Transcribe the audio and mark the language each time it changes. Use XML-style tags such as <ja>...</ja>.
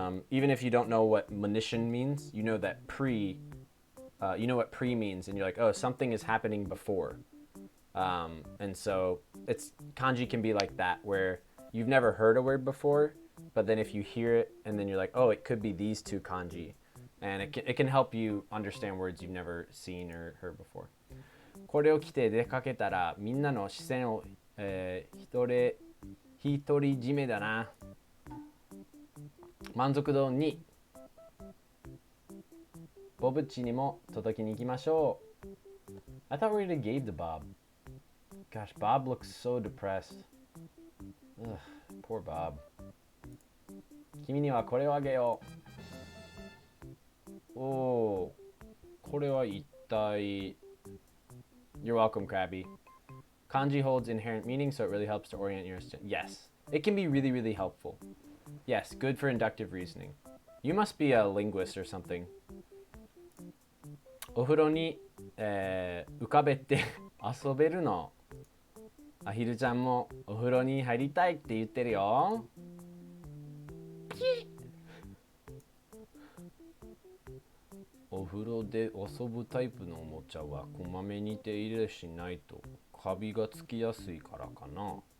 <en>Even if you don't know what monition means, you know that you know what pre means, and you're like, oh, something is happening before. And so kanji can be like that, where you've never heard a word before, but then if you hear it and then you're like, oh, it could be these two kanji, and it can help you understand words you've never seen or heard before.</en> <ja>これを着て出かけたらみんなの視線を、独り占めだな。満足度2。ボブッチにも届けに行きましょう。</ja> <en>I thought we already gave to Bob. Gosh, Bob looks so depressed. Ugh, poor Bob.</en> <ja>君にはこれをあげよう。おお、これは一体。</ja> <en>You're welcome, Krabby. Kanji holds inherent meaning, so it really helps to orient your student. Yes, it can be really, really helpful. Yes, good for inductive reasoning. You must be a linguist or something.</en> <ja>お風呂に、浮かべて遊べるの。アヒルちゃんもお風呂に入りたいって言ってるよ。お風呂で遊ぶタイプのおもちゃはこまめに手入れしないとカビがつきやすいからかな。</ja>